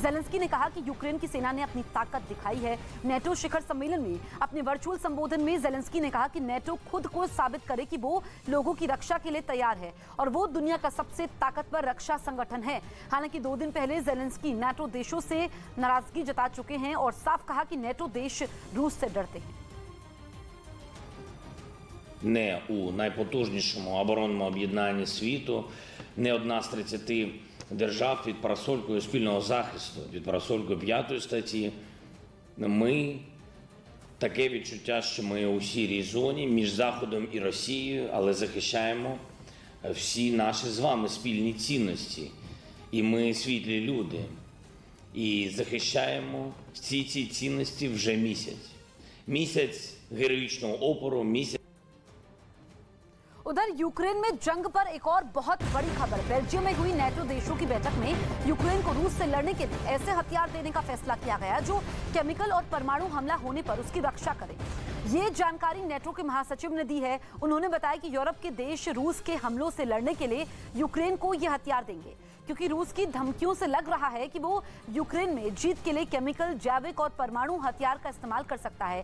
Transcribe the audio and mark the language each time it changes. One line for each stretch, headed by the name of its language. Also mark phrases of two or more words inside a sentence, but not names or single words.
Hindi: जेलेंस्की ने कहा कि यूक्रेन की सेना ने अपनी ताकत दिखाई है। नेटो शिखर सम्मेलन में अपने वर्चुअल संबोधन में जेलेंस्की ने कहा कि नेटो खुद को साबित करे कि वो लोगों की रक्षा के लिए तैयार है और वो दुनिया का सबसे ताकतवर रक्षा संगठन है। हालांकि 2 दिन पहले जेलेंस्की नेटो देशों से नाराजगी जता चुके हैं और साफ कहा कि नेटो देश रूस से डरते हैं।
Ukrainian: Не у найпотужнішому оборонному об'єднанні світу, не одна з 30 держав під парасолькою спільного захисту, під парасолькою 5 статті. Ми таке відчуття, що ми у сірій зоні між Заходом і Росією, але захищаємо всі наші з вами спільні цінності. І ми світлі люди. І захищаємо всі ці цінності вже місяць. Місяць героїчного опору, місяць.
Hindi: उधर यूक्रेन में जंग पर एक और बहुत बड़ी खबर। बेल्जियम में हुई नेटो देशों की बैठक में यूक्रेन को रूस से लड़ने के लिए ऐसे हथियार देने का फैसला किया गया जो केमिकल और परमाणु हमला होने पर उसकी रक्षा करे। ये जानकारी नेटो के महासचिव ने दी है। उन्होंने बताया कि यूरोप के देश रूस के हमलों से लड़ने के लिए यूक्रेन को ये हथियार देंगे, क्योंकि रूस की धमकियों से लग रहा है कि वो यूक्रेन में जीत के लिए केमिकल, जैविक और परमाणु हथियार का इस्तेमाल कर सकता है।